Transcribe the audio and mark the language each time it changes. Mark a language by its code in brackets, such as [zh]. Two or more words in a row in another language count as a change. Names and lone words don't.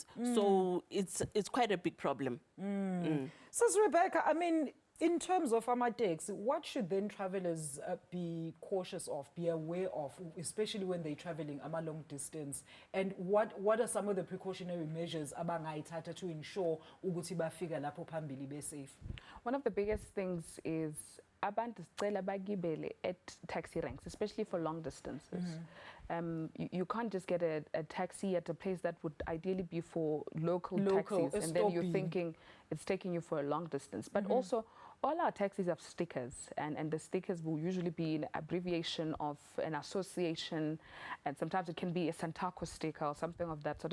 [en] So it's quite a big problem. Sis Rebecca, I mean, in terms of Amadex, what should then travelers be cautious of, be aware of, especially when they're traveling a long distance? And what are some of the precautionary measures abangayithatha to ensure [zu] ukuthi bafika lapho phambili [en] be safe? One of the biggest things is [zu] abantu sicela bagibele [en] at taxi ranks, especially for long distances. You can't just get a taxi at a place that would ideally be for local taxis, and then you're thinking it's taking you for a long distance. But also, all our taxis have stickers, and the stickers will usually be an abbreviation of an association, and sometimes it can be a SANTACO sticker or something of that sort.